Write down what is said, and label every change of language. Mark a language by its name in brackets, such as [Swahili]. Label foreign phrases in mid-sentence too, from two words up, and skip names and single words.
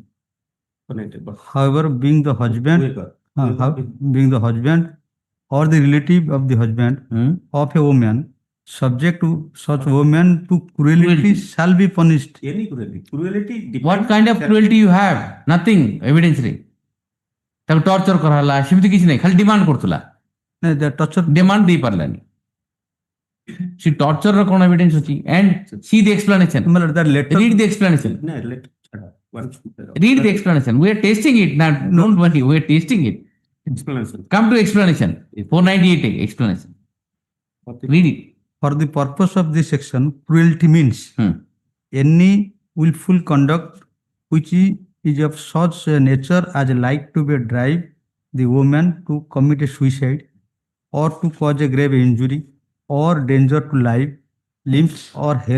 [English] However, being the husband or the relative of the husband of a woman, subject to such woman to cruelty shall be punished. Any cruelty. Cruelty. What kind of cruelty you have? Nothing, evidence re. [Odia] ତାକୁ ଟର୍ଚର କରାହେଲା ସେମିତି କିଛି ନାହିଁ ଖାଲି ଡିମାଣ୍ଡ କରୁଥିଲା ଡିମାଣ୍ଡ ଦେଇ ପାରିଲାନି ସେ ଟର୍ଚରର କ'ଣ ଏଭିଡେନ୍ସ ଅଛି [English] and see the explanation read the explanation we are testing it now don't worry we are testing it come to explanation 498 explanation read it. For the purpose of this section, cruelty means any willful conduct which is of such a nature as like to be drive the woman to commit a suicide or to cause a grave injury or danger to life, limbs or health.